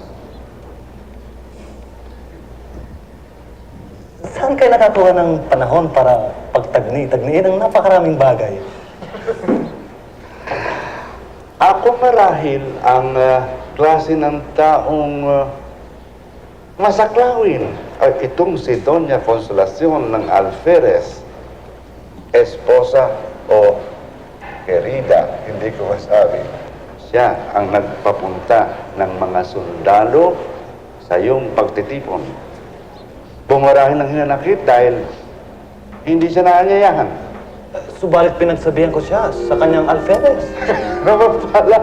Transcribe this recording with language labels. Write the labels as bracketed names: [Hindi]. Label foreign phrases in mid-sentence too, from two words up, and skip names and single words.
[Filipino] Saan kayo nakakuha ng panahon para pagtagni-tagniin ang napakaraming bagay? Ako marahil ang klase ng taong masaklawin ay itong si Doña Consolacion ng Alferez, [Spanish] esposa o querida, [Filipino] hindi ko masabi. Siya ang nagpapunta ng mga sundalo sa iyong pagtitipon. Bumarahin ng hinanakit dahil hindi siya naanyayahan. Subalit pinagsabihan ko siya sa kanyang alferez. Naman pala.